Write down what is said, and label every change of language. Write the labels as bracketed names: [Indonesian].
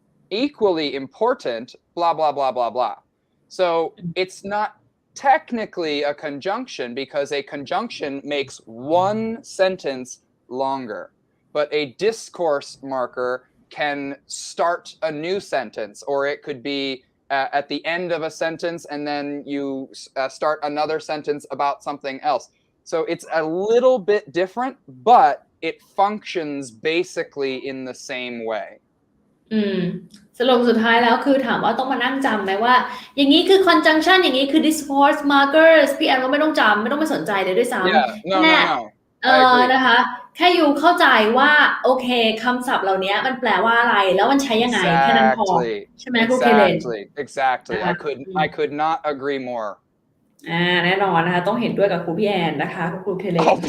[English] equally important blah blah blah blah blah so it's not technically a conjunction because a conjunction makes one sentence longer but a discourse marker can start a new sentence or it could be at the end of a sentence and then you start another sentence about something else so it's a little bit different but it functions basically in the same way [Thai] สรุปสุดท้ายแล้วคือถามว่าต้องมานั่งจำไหมว่าอย่างนี้คือ conjunction อย่างนี้คือ discourse markers พี่แอนก็ไม่ต้องจำไม่ต้องไปสนใจเลยด้วยซ้ำ [English] no [Thai] นะคะแค่อยู่เข้าใจว่าโอเคคำศัพท์เหล่านี้มันแปลว่าอะไรแล้วมันใช้ยังไงแค่นั้นพอใช่ไหมครูเคเลน [English] exactly I could not agree more [Thai] แน่นอนนะคะต้องเห็นด้วยกับครูพี่แอนนะคะครูเคเลน